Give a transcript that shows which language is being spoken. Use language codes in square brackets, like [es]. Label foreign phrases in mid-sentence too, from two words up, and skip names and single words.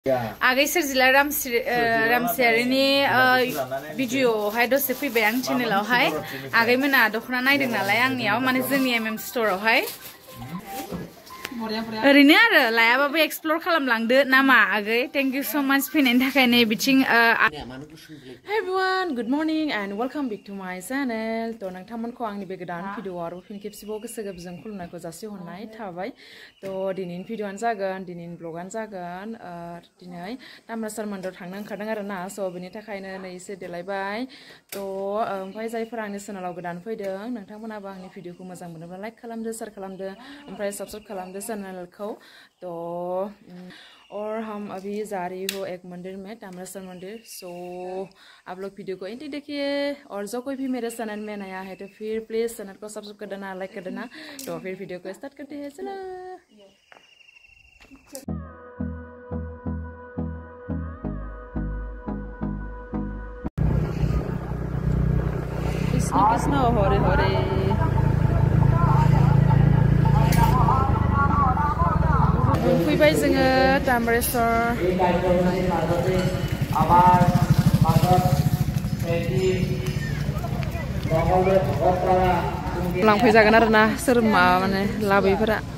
[brx] आगै Swrjila Ramchiaryनि भिडिअ'आवहाय दसे फैबाय आं चेनेलावहाय आगै मोना दख'ना नायदों नालाय आंनियाव माने जोंनि स्ट'रावहाय ओरैनो आरो लायाबाबो एक्सप्लर खालामलांदो नामा आगै [en] thank you so much [brx] फैनायनि थाखाय नै बिथिं [en] Hi everyone, good morning and welcome back to my channel. [brx] तो नोंथांमोनखौ आंनि बे गोदान भिडिअ'आव आरो फिन खेबसेबाव गोसो गोरबोजों खुलुमनायखौ जासिहरनाय थाबाय। तो दिनैनि भिडिअ'आनो जागोन दिनैनि ब्लगआनो जागोन दिनै तामरासार मन्दिराव थांनो ओंखारदों आरो ना स' बेनि थाखायनो नै एसे देलायबाय। तो ओमफ्राय जायफोरा आंनि चेनेलाव गोदान फैदों नोंथांमोनाबो आंनि भिडिअ'खौ मोजां मोनोब्ला लाइक खालामदो, शेयार खालामदो, ओमफ्राय साबस्क्राइब खालामदो चैनलखौ। [hi] तो और हम अभी जा रही हो एक मंदिर में तामरासार मंदिर। सो आप लोग वीडियो को एंड देखिए और जो कोई भी मेरे चैनल में नया है तो फिर प्लीज चैनल को सब्सक्राइब कर देना, लाइक कर देना। तो फिर वीडियो को स्टार्ट करते हैं, चलो। [sa] कृष्ण कृष्ण हरे हरे। [brx] फैबाय जोङो तामरेश्वर लांफैजागोन आरो ना सोर माने लाबोयैफोरा